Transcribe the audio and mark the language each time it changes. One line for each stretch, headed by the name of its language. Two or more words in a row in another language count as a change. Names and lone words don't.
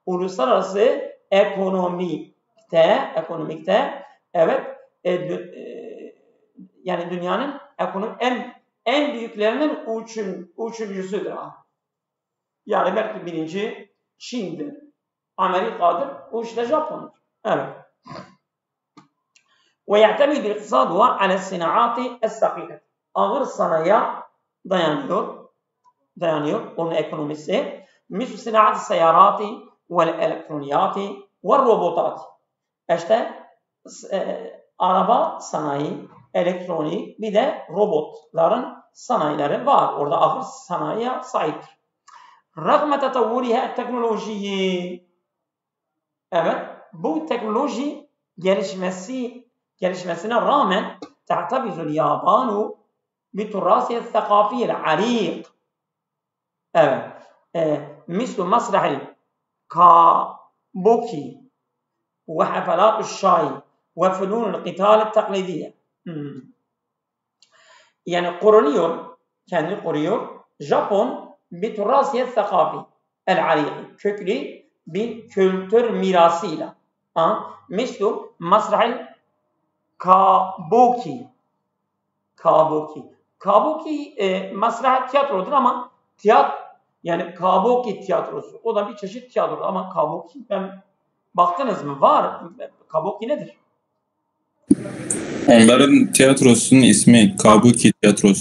Turkish: uluslararası ekonomikte evet yani dünyanın en büyüklerinin üçüncüsüdür. Yani belki birinci Çin'dir, Amerika'dır, o işte Japon'dur. Evet.
Arabic: ويعتمد اقتصادها على الصناعات الثقيلة.
Turkish: Ağır sanayiye dayanıyor onun ekonomisi.
Arabic: مثل صناعة السيارات والإلكترونيات والروبوتات.
Turkish: İşte araba sanayi, elektronik bir de robotların sanayileri var. Orada ağır sanayiye sahiptir.
Arabic: رغم تطورها التكنولوجي.
Turkish: Evet, bu teknoloji gelişmesine rağmen
Arabic: تعتبر اليابان بتراثها الثقافي العريق. Evet, مثل مسرح الكابوكي وحفلات الشاي وفنون القتال التقليدية.
Turkish: Yani kendini koruyor.
Arabic: Japon بتراثها الثقافي العريق.
Turkish: Köklü bir kültür mirasıyla.
Arabic: مثل مسرح الكابوكي.
Turkish: Kabuki masrah tiyatrodur ama yani kabuki tiyatrosu. O da bir çeşit tiyatro ama kabuki baktınız mı? Var. Kabuki nedir? Onların tiyatrosunun ismi Kabuki Tiyatrosu.